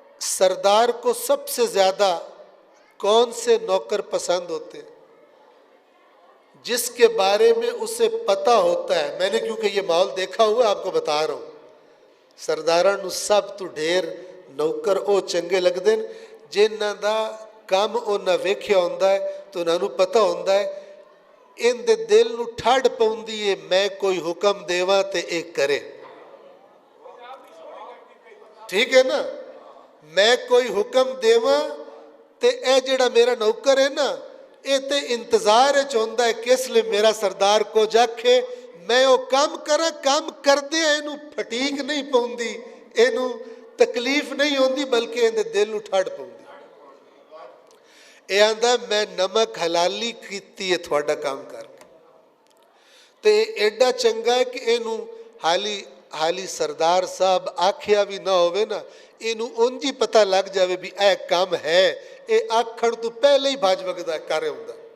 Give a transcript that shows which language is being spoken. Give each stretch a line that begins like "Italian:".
Urdu: سردار کو سب سے زیادہ کون سے نوکر پسند ہوتے ہیں؟ جس کے بارے میں اسے پتہ ہوتا ہے. میں نے کیونکہ یہ ماحول دیکھا ہوا آپ کو بتا رہا ہوں.
Punjabi: سرداراں نو سب تو ڈھیر نوکر او چنگے لگتے ہیں جنہاں دا کام انہاں ویکھیا ہوندا ہے تو انہاں نو پتہ ہوندا ہے ان دے دل نو ٹھڈ پوندی ہے میں کوئی حکم دیواں تے اے کرے. ٹھیک ہے نا, میں کوئی حکم دیواں تے اے جڑا میرا نوکر ہے نا اے تے انتظار وچ ہوندا ہے کس لئے میرا سردار کو جاکھے میں او کام کراں. کام کردے اینو پھٹیک نہیں پوندی, اینو تکلیف نہیں ہوندی بلکہ ان دے دل نو ٹھڈ پوندی. اے آندا میں نمک حلالی کیتی ہے تھوڑا کام کر کے تے ایڈا چنگا ہے کہ اینو حالی سردار صاحب آکھیا بھی نہ ہوئے نا اینو انجی پتہ لگ جاوے بھی اے کام ہے اے آکھن تو پہلے ہی بھاج وگدا ہے کارے ہوندا.